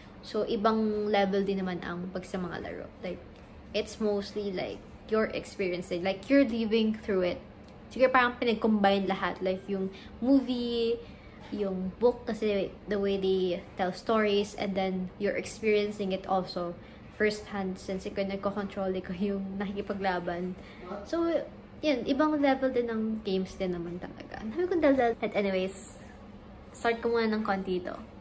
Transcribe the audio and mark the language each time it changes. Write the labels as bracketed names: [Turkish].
[Filipino] So, ibang level din naman ang pag sa mga laro. [English] Like, it's mostly like your experience. Like, you're living through it. [Filipino] Siguro parang pinag-combine lahat. Like, yung movie, yung book kasi [English] the way they tell stories, and then you're experiencing it also first hand since [Filipino] ikaw nagko-control, ikaw yung nakikipaglaban. So, yun, ibang level din ng games din naman talaga. Sabi ko daldal. And anyways, start ko muna ng konti ito.